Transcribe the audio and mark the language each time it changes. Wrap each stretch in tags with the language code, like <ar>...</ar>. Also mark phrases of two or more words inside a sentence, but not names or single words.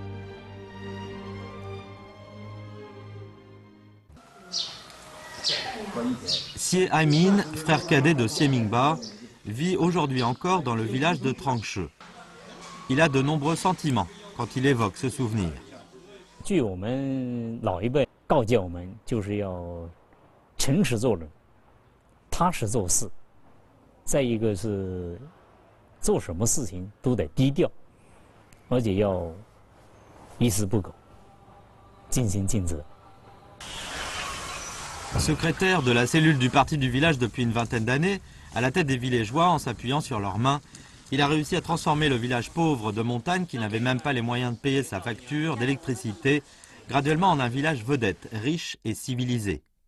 <fr>Xie Haimin, frère cadet de Xie Mingbao, vit aujourd'hui encore dans le village de Trangche. Il a de nombreux sentiments quand il évoque ce souvenir.</fr> <zh>据我们老一辈告诫我们，就是要诚实做人，踏实做事。再一个是做什么事情都得低调，而且要一丝不苟，尽心尽责。</zh> <fr>Secrétaire de la cellule du parti du village depuis une vingtaine d'années, à la tête des villageois en s'appuyant sur leurs mains, il a réussi à transformer le village pauvre de montagne qui n'avait même pas les moyens de payer sa facture d'électricité graduellement en un village vedette, riche et civilisé.</fr>